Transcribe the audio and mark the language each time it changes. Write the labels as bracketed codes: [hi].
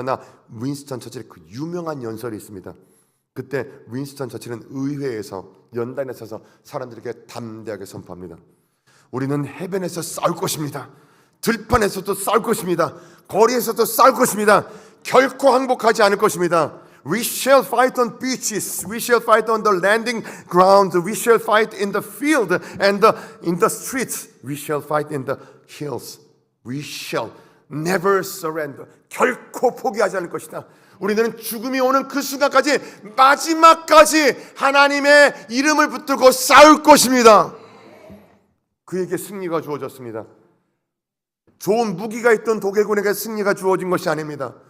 [ko] 그러나 윈스턴 처칠의 그 유명한 연설이 있습니다. 그때 윈스턴 처칠은 의회에서 연단에 서서 사람들에게 담대하게 선포합니다. 우리는 해변에서 싸울 것입니다. 들판에서도 싸울 것입니다. 거리에서도 싸울 것입니다. 결코 항복하지 않을 것입니다. [en] We shall fight on beaches. We shall fight on the landing ground. We shall fight in the field and in the streets. We shall fight in the hills. We shall never surrender. [ko] 결코 포기하지 않을 것이다. 우리는 죽음이 오는 그 순간까지, 마지막까지 하나님의 이름을 붙들고 싸울 것입니다. 그에게 승리가 주어졌습니다. 좋은 무기가 있던 독일군에게 승리가 주어진 것이 아닙니다.